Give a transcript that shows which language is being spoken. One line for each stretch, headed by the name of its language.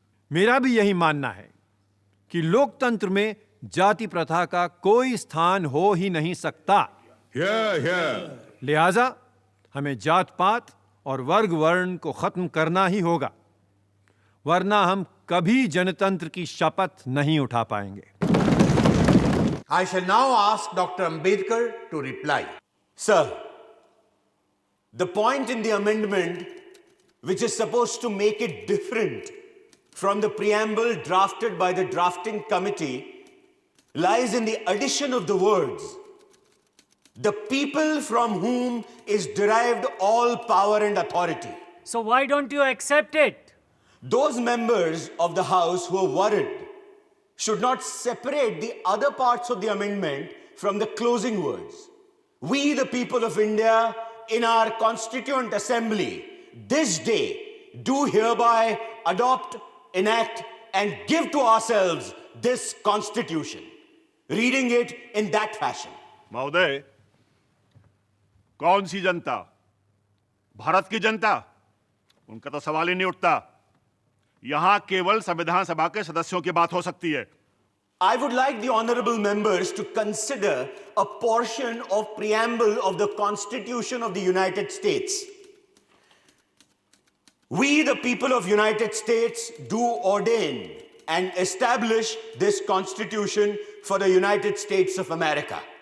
Hindi: मेरा भी यही मानना है कि लोकतंत्र में जाति प्रथा का कोई स्थान हो ही नहीं सकता। लिहाजा हमें जात पात और वर्ग वर्ण को खत्म करना ही होगा, वरना हम कभी जनतंत्र की शपथ नहीं उठा पाएंगे।
English: I shall now ask Dr. Ambedkar to reply. Sir, the point in the amendment which is supposed to make it different from the preamble drafted by the drafting committee lies in the addition of the words, "the people from whom is derived all power and authority." So why don't you accept it? Those members of the House who are worried should not separate the other parts of the amendment from the closing words. We, the people of India, in our Constituent Assembly, this day, do hereby adopt, enact, and give to ourselves this Constitution. Reading it in that fashion.
Hindi: महोदय, कौन सी जनता? भारत की जनता? उनका तो सवाल ही नहीं उठता। यहां केवल संविधान सभा के सदस्यों की बात हो सकती है।
English: I would like the honorable members to consider a portion of preamble of the Constitution of the United States. We, the people of United States, do ordain and establish this Constitution for the United States of America.